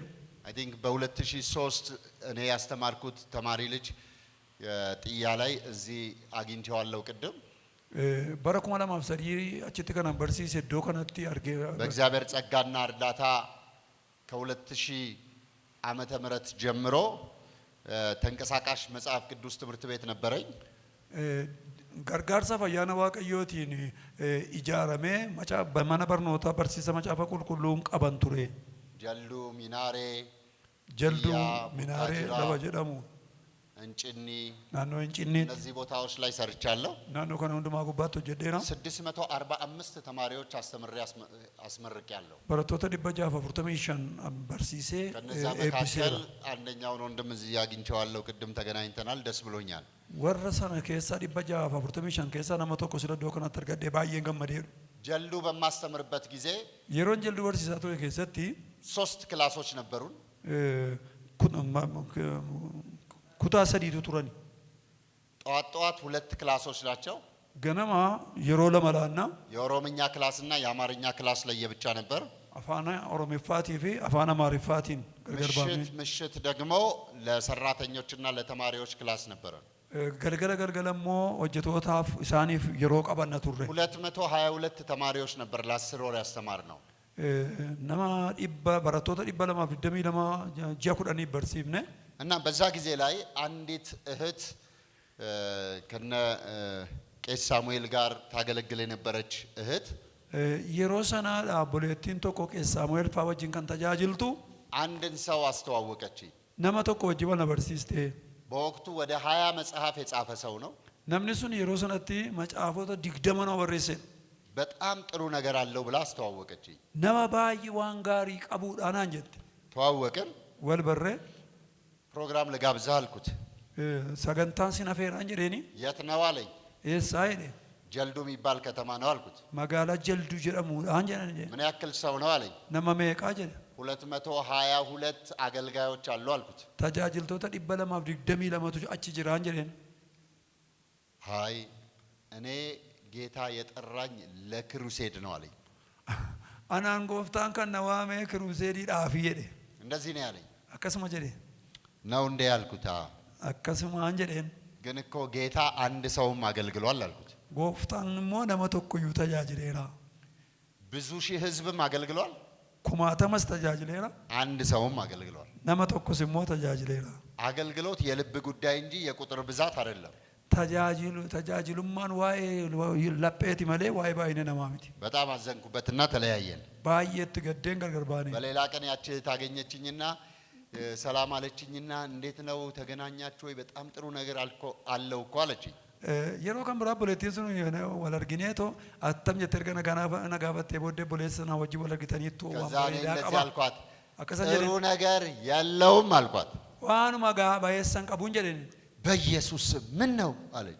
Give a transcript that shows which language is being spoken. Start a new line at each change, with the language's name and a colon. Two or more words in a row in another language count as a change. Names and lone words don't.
English: I think
Amharic: በ2003 እኔ ያስተማርኩት ተማሪ ልጅ ጥያ ላይ እዚህ አግኝቼዋለሁ ቅድም በረኩማ ለማብሰሪ አጭት ከነምበርሲ ሰዶ ከነቲ አርጌ በእግዚአብሔር ጸጋና እርዳታ ከ2000 ዓመተ ምህረት ጀምሮ ተንቀሳቃሽ መጽሐፍ ቅዱስ ትምህርት ቤት ነበረኝ።
Oromo: gargaarsa fayyaana waaqayyootiin ijaaramee mana barnootaa barsiisa macaafa qulqulluun qaban ture.
Amharic: ጀልዱ ሚናሬ
Oromo: Jalduu minaaree laba jedhamu
Amharic: እንጭኒ
Oromo: naannoo Hincinniitti
Amharic: እነዚህ ቦታዎች ላይ ሰርቻለሁ።
Oromo: naannoo kana hundumaa gubbaatti hojjedheera.
Amharic: 645 ተማሪዎች አስተምሬ አስመርቄያለሁ።
Oromo: barattoota 645 barsiisee
Amharic: ከነዛ መካከል አንደኛውን ወንድም እዚህ አግኝቼዋለሁ። ቅድም ተገናኝተናል። ደስ ብሎኛል።
Oromo: warra sana keessaa 645 keessaa nama tokko sila iddoo kanatti argadhee baay'een gammadeeru.
Amharic: ጀልዱ በማስተምርበት ጊዜ
Oromo: yeroon jalduu barsiisaa ture keessatti
Amharic: 3 ክላሶች ነበሩን።
Oromo: kutaa sadiitu turani.
Amharic: ጠዋት ጠዋት 2 ክላሶች ናቸው።
Oromo: ganama yeroo lama laanna
Amharic: የኦሮምኛ ክላስና የአማርኛ ክላስ ለየብቻ ነበር።
Oromo: afaan oromiffaatii fi afaan amaariffaatiin gargar baafnee
Amharic: ምሽት ደግሞ ለሰራተኞችና ለተማሪዎች ክላስ ነበር።
Oromo: galgala immoo hojjetootaaf isaaniif yeroo qabanna turre.
Amharic: 222 ተማሪዎች ነበር ለ10 ወር ያስተማርነው።
Oromo: nama barattoota 222 ji'a 10 barsiifne.
Amharic: እና በዛ ጊዜ ላይ አንዲት እህት ከነ ቄስ ሳሙኤል ጋር ታገለግል የነበረች እህት
Oromo: yeroo sana dhaabboleettiin tokko qees Saamu'eel faa wajjin kan tajaajiltu
Amharic: አንድን ሰው አስተዋወቀች።
Oromo: nama tokko wajjin wal barsiiste.
Amharic: በወቅቱ ወደ 20 መጽሐፍ የጻፈ ሰው ነው።
Oromo: namni sun yeroo sanatti macaafota 20 ነው barreesse.
Amharic: በጣም ጥሩ ነገር አለው ብላ አስተዋወቀች።
Oromo: nama baay'ee waan gaarii qabuudhaan jette.
Amharic: ተዋወቅን።
Oromo: wal barree
Amharic: ፕሮግራም ለጋብዛ አልኩት።
Oromo: sagantaan sin afeeraan jedheeni.
Amharic: የት ነው አለኝ።
Oromo: eessaa jedhe.
Amharic: ጀልዱ የሚባል ከተማ ነው አልኩት።
Oromo: magaalaa jalduu jedhamuudhaan jedhan.
Amharic: ምን ያክል ሰው ነው አለኝ።
Oromo: nama meeqaa jedhe.
Amharic: 222 አገልጋዮች አሉ አልኩት።
Oromo: tajaajiltoota 222ቱ achi jiraan jedheen.
Amharic: ሃይ እኔ ጌታ የጠራኝ ለክሩሴድ ነው አለኝ።
Oromo: anaan gooftaan kan na waamee kiruuseediidhaaf jedhe.
Amharic: እንደዚህ ነው ያለኝ።
Oromo: akkasuma jedhe.
Amharic: ነው እንደ ያልኩት።
Oromo: akkasumaan jedheen.
Amharic: ግን እኮ ጌታ አንድ ሰውም አገልግሏል አልኩት።
Oromo: gooftaan immoo nama tokkoyyuu tajaajileera.
Amharic: ብዙ ሺህ ህዝብም አገልግሏል።
Oromo: kumaatamas tajaajileera.
Amharic: አንድ ሰውም አገልግሏል።
Oromo: nama tokkos immoo tajaajileera.
Amharic: አገልግሎት የልብ ጉዳይ እንጂ የቁጥር ብዛት አይደለም።
Oromo: tajaajilummaan waa'ee lapheeti malee waa'ee baay'ina namaa miti.
Amharic: በጣም አዘንኩበትና ተለያየን።
Oromo: baay'eetti gaddeen gargar baane.
Amharic: በሌላ ቀን ያቺ ታገኘችኝና ሰላም አለችኝና እንዴት ነው ተገናኛችሁ ወይ? በጣም ጥሩ ነገር አለው እኮ አለችኝ።
Oromo: yeroo kan biraa boleettiin sun wal argineeto attam jettee erga nagaafattee booddee boleessa na wajjin wal argitaniittu waan bareedaa qaba.
Amharic: አልኳት።
Oromo: akkasa
Amharic: ጥሩ
Oromo: jedheen
Amharic: ነገር የለውም አልኳት።
Oromo: waanuma baay'eessan qabuun jedheen.
Amharic: በኢየሱስ ምን ነው አለች።